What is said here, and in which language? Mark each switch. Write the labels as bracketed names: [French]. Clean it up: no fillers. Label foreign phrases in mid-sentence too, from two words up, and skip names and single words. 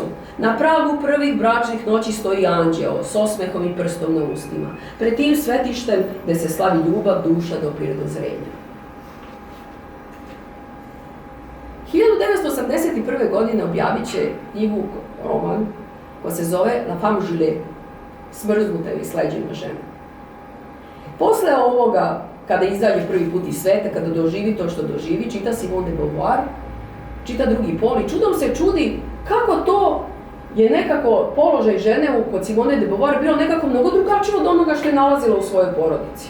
[Serbian] Na pragu prvih bračnih noći stoji anđeo, s osmehom i prstom na ustima. Pred tim svetištem gde se slavi ljubav duša do prirodozrenja. 1981. godine objavit će knjigu, roman, koja se zove La femme gilet, smrznuta ili sleđena žena. Posle ovoga, kada izađe prvi put iz sveta, kada doživi to što doživi, čita Simone de Beauvoir, čita drugi pol i čudom se čudi kako to je nekako položaj žene kod Simone de Beauvoir bilo nekako mnogo drugačije od onoga što je nalazila u svojoj porodici.